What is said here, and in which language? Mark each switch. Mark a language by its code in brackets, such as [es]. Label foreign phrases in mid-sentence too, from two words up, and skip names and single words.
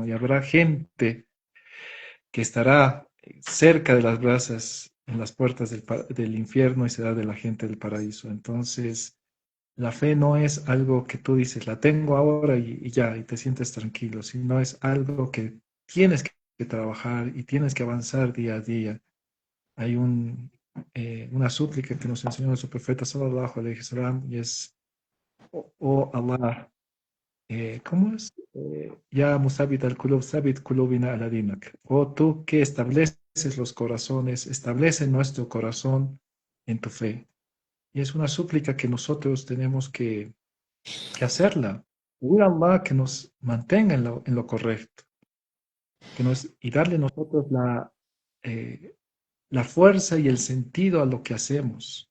[es] Y habrá gente que estará cerca de las brasas en las puertas del infierno, y será de la gente del paraíso. Entonces, la fe no es algo que tú dices, la tengo ahora y ya, y te sientes tranquilo, sino es algo que tienes que trabajar y tienes que avanzar día a día. Hay una súplica que nos enseñó nuestro profeta [ar] صلى الله عليه وسلم [es] y es, oh Allah, ¿cómo es? [ar] يا مثبت القلوب ثبت قلوبنا على دينك. [es] Oh tú que estableces los corazones, establece nuestro corazón en tu fe. Y es una súplica que nosotros tenemos que hacerla. Pedir a Allah que nos mantenga en lo correcto y darle nosotros eh, la fuerza y el sentido a lo que hacemos.